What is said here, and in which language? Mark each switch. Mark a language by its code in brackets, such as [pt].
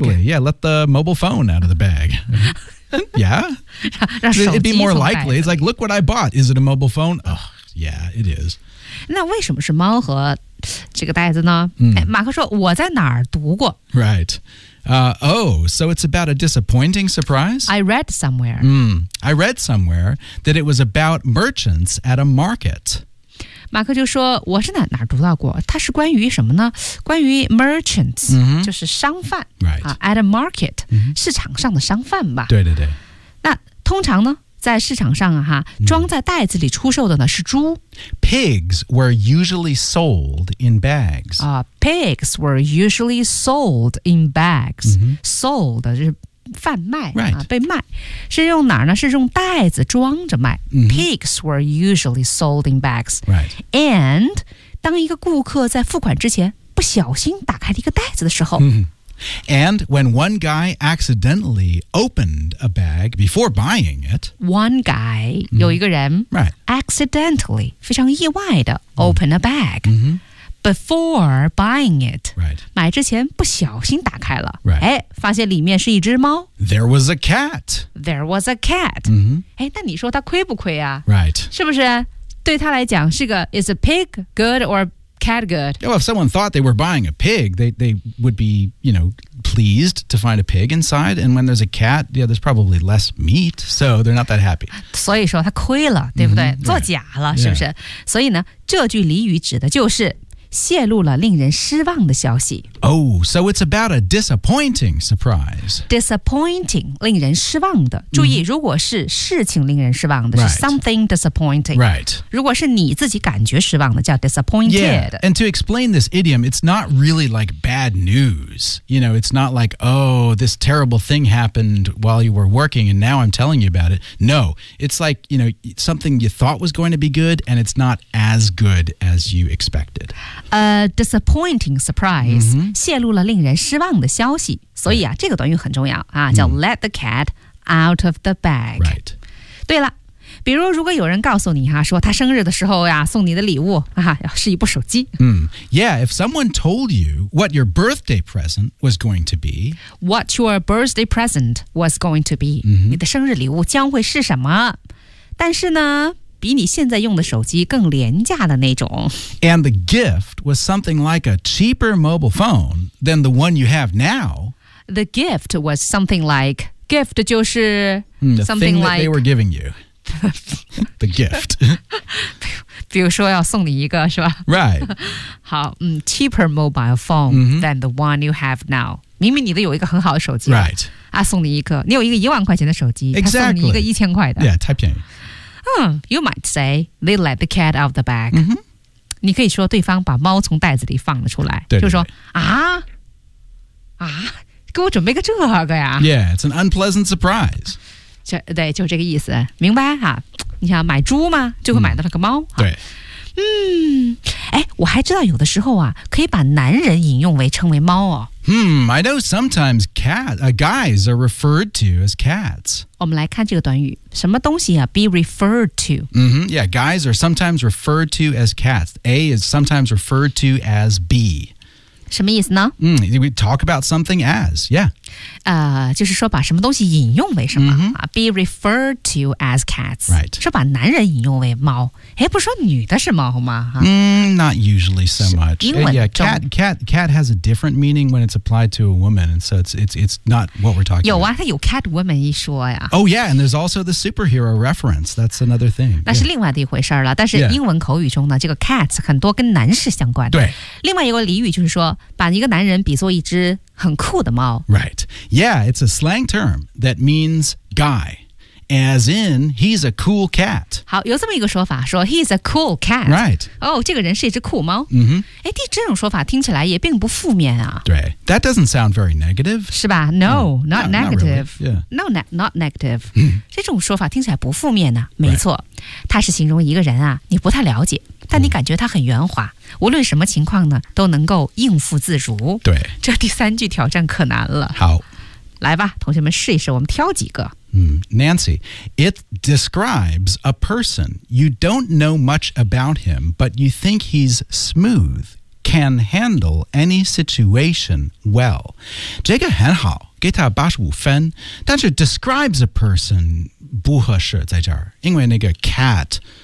[en] Exactly, yeah, let the mobile phone out of the bag Yeah [zh] 让手机 [en] It'd be more likely, it's like, look what I bought Is it a mobile phone? Oh, yeah, it is [zh] 那为什么是猫和这个袋子呢、 mm. 马克说我在哪儿读过 [en] Rightso it's about a disappointing surprise? I read somewhere.、 Mm, I read somewhere that it was about merchants at a market. [zh] 马克就说我是哪读到过它是关于什么呢关于 [en] merchants,、 mm-hmm. [zh] 就是商贩、 [en] right. at a market,、 mm-hmm. [zh] 市场上的商贩吧。对对对。那通常呢在市场上、啊、哈装在袋子里出售的呢是猪。 [en] Pigs were usually sold in bags.、 Pigs were usually sold in bags.、 Mm-hmm. Sold [zh] 就是贩卖、啊 [en] right. [zh] 被卖。是用哪儿呢是用袋子装着卖。 Mm-hmm. [en] Pigs were usually sold in bags.、 Right. And [zh] 当一个顾客在付款之前不小心打开了一个袋子的时候、 mm-hmm. [en] And when one guy accidentally opened a bag before buying it. One guy,、 [zh] mm-hmm. 有一个人、 [en] right. accidentally, [zh] 非常意外的 [en] open、mm-hmm. a bag、 mm-hmm. before buying it.、 Right. [zh] 买之前不小心打开了、 [en] right. [zh] 哎、发现里面是一只猫。 [en] There was a cat. There was a cat.、 Mm-hmm. [zh] 哎、那你说他亏不亏啊、 [en] right. [zh] 是不是对他来讲是个 [en] is a pig good or bad? Cat good. Well, if someone thought they were buying a pig, they would be, you know, pleased to find a pig inside. And when there's a cat, yeah, there's probably less meat, so they're not that happy. [zh] 所以说他亏了，对不对？ Mm-hmm. 做假了， [en] yeah. [zh] 是不是？所以呢，这句俚语指的就是泄露了令人失望的消息。 [en] Oh, so it's about a disappointing surprise. Disappointing, [zh] 令人失望的。注意、mm-hmm. 如果是事情令人失望的、 [en] right. [zh] 是 [en] something disappointing. Right. [zh] 如果是你自己感觉失望的叫 [en] disappointed. Yeah, and to explain this idiom, it's not really like bad news. You know, it's not like, oh, this terrible thing happened while you were working and now I'm telling you about it. No, it's like, you know, something you thought was going to be good and it's not as good as you expected. A disappointing surprise.、 Mm-hmm. [zh] 泄露了令人失望的消息所以啊、 [en] right. [zh] 这个短语很重要啊，叫 [en] let the cat out of the bag、 right. [zh] 对了比如如果有人告诉你、啊、说他生日的时候呀、啊，送你的礼物、啊、是一部手机、 mm. [en] Yeah, if someone told you what your birthday present was going to be What your birthday present was going to be、 mm-hmm. [zh] 你的生日礼物将会是什么但是呢比你现在用的手机更廉价的那种。 [en] And the gift was something like a cheaper mobile phone than the one you have now. The gift was something like, gift [zh] 就是 [en] something like... they were giving you. the gift. [zh] 比如说要送你一个是吧 [en] Right. [zh] 好、嗯、 [en] cheaper mobile phone、 mm-hmm. than the one you have now. [zh] 明明你都有一个很好的手机。 [en] Right. [zh] 啊送你一个。你有一个一万块钱的手机。 [en] Exactly. [zh] 送你一个一千块的。 [en] Yeah, [zh] 太便宜。 [en] You might say they let the cat out of the bag.、 Mm-hmm. [zh] 你可以说对方把猫从袋子里放了出来，对对对就说啊啊，给我准备个这个呀。 [en] Yeah, it's an unpleasant surprise. [zh] 就对，就这个意思，明白哈、啊？你想买猪吗？就会买到了个猫。对，嗯，哎，我还知道有的时候啊，可以把男人引用为称为猫哦。 [en] I know sometimes guys are referred to as cats. [zh] 我们来看这个短语，什么东西啊 ？ [en] Be referred to. Mm-hmm. Yeah, guys are sometimes referred to as cats. A is sometimes referred to as B. [zh] 什么意思呢？ [en] We talk about something as. Yeah. [zh] 就是说把什么东西引用为什么、 mm-hmm. [en] Be referred to as cats. Right. [zh] 说把男人引用为猫。哎，不是说女的是猫吗？ [en] Not usually so much. Yeah, cat has a different meaning when it's applied to a woman, and so it's not what we're talking about. [zh] 有啊，它有 [en] cat woman [zh] 一说呀。 [en] Oh yeah, and there's also the superhero reference. That's another thing. [zh] 那是另外的一回事了。但是英文口语中呢，这个 [en] cats [zh] 很多跟男士相关的。对。另外一个俚语就是说，把一个男人比作一只很酷的猫。 [en] Right. Yeah, it's a slang term that means guy. as in he's a cool cat. [zh] 好，有这么一个说法，说 [en] he's a cool cat. Right. [zh] 哦，这个人是一只酷猫。 Mm-hmm. 哎，这种说法听起来也并不负面啊。对， [en] that doesn't sound very negative. [zh] 是吧？ [en] No, not negative. Not really. Yeah. No, not negative. [zh] 这种说法听起来不负面呢、啊。没错， [en] right. [zh] 它是形容一个人啊，你不太了解。但你感觉他很圆滑，无论什么情况呢，都能够应付自如。对，这第三句挑战可难了。好，来吧，同学们试一试，我们挑几个。 [en] Nancy, it describes a person. You don't know much about him, but you think he's smooth, can handle any situation well. [zh] 这个很好，给他85分，但是 [en] describes a person [zh] 不合适在这儿，因为那个 cat...